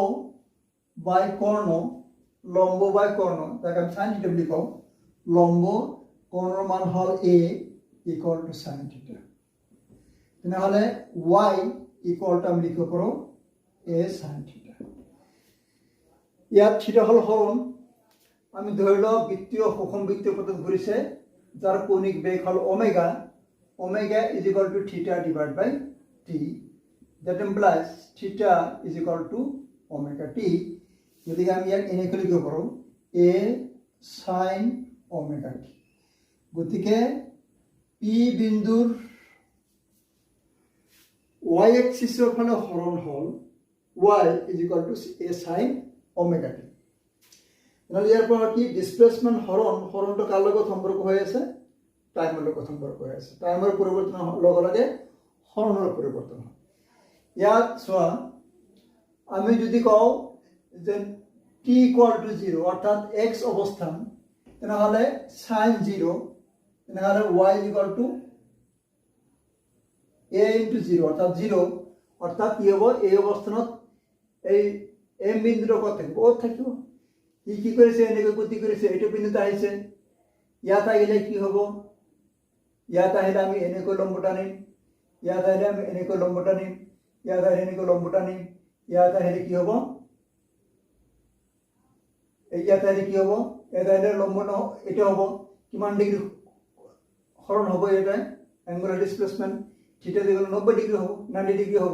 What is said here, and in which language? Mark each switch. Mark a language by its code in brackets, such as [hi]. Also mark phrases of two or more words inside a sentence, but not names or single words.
[as] লম্ব বাই কৰ্ণ লম্ব বাই কৰ্ণ, তাক আমি [en] sine theta [as] বুলি কওঁ, লম্ব কৰ্ণৰ মান হ'ল a [en] equal to sine theta. [as] তেনেহ'লে y [en] equal to [as] আমি লিখিব পাৰোঁ a [en] sine theta. [as] ইয়াত থিটা হ'ল হৰণ। আমি ধৰি লওক বৃত্তীয় সুষম বৃত্তীয় পথত ঘূৰিছে, যাৰ কৌণিক বেগ হ'ল ওমেগা, [en] omega is equal to theta divide by t, that implies theta is equal to omega t। [as] গতিকে আমি ইয়াক এনেকৈ লিখিব পাৰোঁ [en] a sin omega t। [as] গতিকে p বিন্দুৰ y এক্সিছৰ ফালে হৰণ হ'ল [en] y is equal to a sin omega t। [as] নহ'লে ইয়াৰ পৰা কি ডিসপ্লেসমেন্ট হৰণটো কাৰ লগত সম্পৰ্ক হৈ আছে, টাইমৰ লগত সম্পৰ্ক হৈ আছে। টাইমৰ পৰিৱৰ্তন লগে লগে হৰণৰ পৰিৱৰ্তন হয়। ইয়াত চোৱা, আমি যদি কওঁ যে t [en] equal to [as] 0 অৰ্থাৎ x অৱস্থান, তেনেহ'লে sin 0, তেনেহ'লে y [en] equal to [as] a ইনটু 0 অৰ্থাৎ 0, অৰ্থাৎ কি হ'ব এই অৱস্থানত এই m বিন্দুটো ক'ত থাকিব, অ'ত থাকিব। ই কি কৰিছে, এনেকৈ গতি কৰিছে, এইটো বিন্দুত আহিছে, ইয়াত আহিলে কি হ'ব, ইয়াত আহিলে আমি এনেকৈ লম্ব টানিম, ইয়াত আহিলে আমি এনেকৈ লম্ব টানিম, ইয়াত আহিলে এনেকৈ লম্ব টানিম, ইয়াত আহিলে কি হ'ব, ইয়াত আহিলে কি হ'ব, ইয়াত আহিলে লম্ব এটা হ'ব, কিমান ডিগ্ৰী হৰণ হ'ব, এটা [en] angular displacement [as] থিটা দিলে 90 ডিগ্ৰী হ'ব, 90 ডিগ্ৰী হ'ব।